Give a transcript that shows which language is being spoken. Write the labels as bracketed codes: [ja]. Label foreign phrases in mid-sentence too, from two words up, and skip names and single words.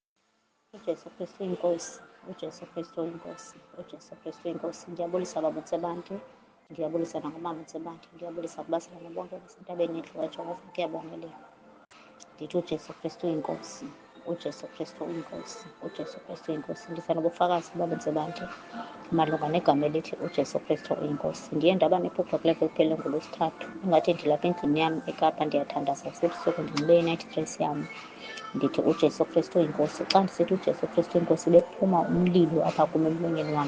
[zu] uJesu Kristu inkosi, uJesu Kristu inkosi, uJesu Kristu inkosi. Ngiyabulisa baba Ntsebande, ngiyabulisa nangomama Ntsebande, ngiyabulisa kubazalwane bonke basentabeni yethu kaJehova, ngiyabongelela. [xh] Ndithi uJesu Kristu inkosi, uJesu Kristu inkosi, uJesu Kristu inkosi. Ndifana ubufakazi baba Ntsebande malunga negama elithi uJesu Kristu inkosi. Ndiye ndaba nephupha kule veki ephele ngolwesithathu, ingathi ndilapha endlini yam eKapa ndiyathandaza sebusuku ndinxibe i- [en] night dress [xh] yam. Ndithi uJesu Kristu inkosi. Xa ndisithi uJesu Kristu inkosi bephuma umlilo apha kum emlonyeni wam.